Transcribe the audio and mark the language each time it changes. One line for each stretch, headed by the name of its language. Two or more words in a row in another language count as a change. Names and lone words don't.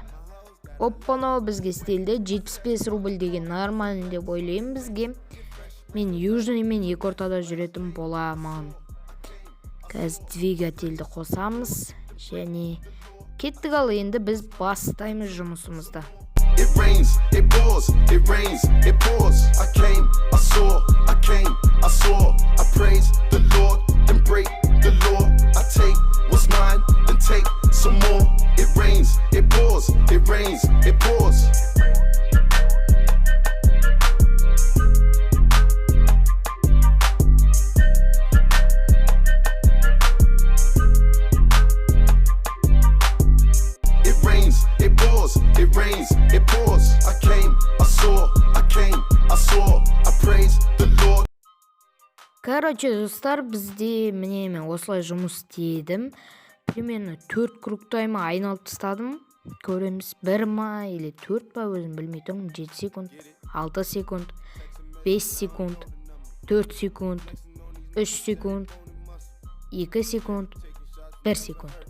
Kazakh: Оппано, бізге істелді. 75 рубль деген нормально деп ойлаймын бізге. Мен Южный мен екі ортада жүретін боламын. Қазір двигательді қосамыз. Және кеттік ал, енді біз бастаймыз жұмысымызды.
English: It rains, it pours, it rains, it pours. I came, I saw, I came, I saw. I praise the Lord, then break the law. I take what's mine, then take some more. It rains, it pours, it rains, it pours. It rains, it pours, it rains, it pours. I came, I saw, I came, I saw. I praise the Lord.
Kazakh: Достар, бізде міне мен осылай жұмыс істедім. Примерно 4 кругтайма айналып тастадым. Көреміз 1 ма или 4 па, өзім білмей тұрмын. 7 секунд, 6 секунд, 5 секунд, 4 секунд, 3 секунд, 2 секунд, 1 секунд.